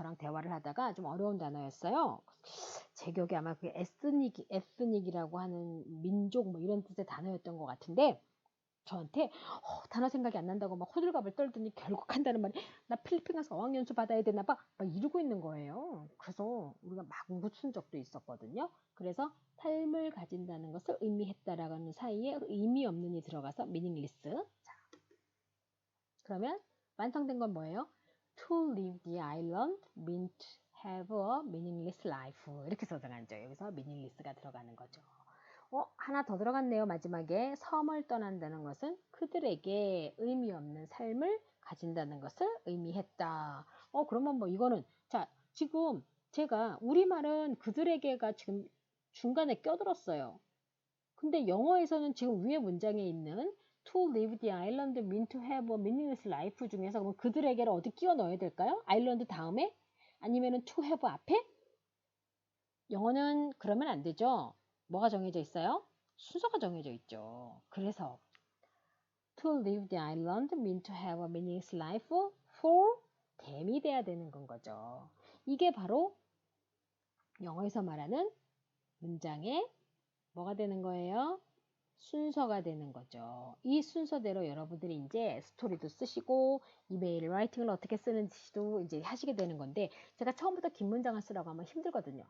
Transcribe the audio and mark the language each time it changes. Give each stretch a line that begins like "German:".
Korean: 저랑 대화를 하다가 좀 어려운 단어였어요. 제 기억에 아마 그게 에스닉이라고 하는 민족 뭐 이런 뜻의 단어였던 것 같은데 저한테 단어 생각이 안 난다고 막 호들갑을 떨더니 결국 한다는 말이 나 필리핀 가서 어학연수 받아야 되나 봐 막 이러고 있는 거예요. 그래서 우리가 막 묻힌 적도 있었거든요. 그래서 삶을 가진다는 것을 의미했다라는 사이에 의미 없는이 들어가서 meaningless. 자, 그러면 완성된 건 뭐예요?
English: To leave the island mean to have a meaningless life.
Korean: 이렇게 써들어가죠. 여기서 meaningless가 들어가는 거죠. 하나 더 들어갔네요. 마지막에 섬을 떠난다는 것은 그들에게 의미 없는 삶을 가진다는 것을 의미했다. 그러면 뭐 이거는 자, 지금 제가 우리말은 그들에게가 지금 중간에 껴들었어요. 근데 영어에서는 지금 위에 문장에 있는
English: to leave the island mean to have a meaningless life
Korean: 중에서 그럼 그들에게를 어디 끼워 넣어야 될까요? 아일랜드 다음에? 아니면은 to have 앞에? 영어는 그러면 안 되죠. 뭐가 정해져 있어요? 순서가 정해져 있죠. 그래서
English: to leave the island mean to have a meaningless life for them이
Korean: 돼야 되는 건 거죠. 이게 바로 영어에서 말하는 문장의 뭐가 되는 거예요? 순서가 되는 거죠. 이 순서대로 여러분들이 이제 스토리도 쓰시고 이메일 라이팅을 어떻게 쓰는지도 이제 하시게 되는 건데 제가 처음부터 긴 문장을 쓰라고 하면 힘들거든요.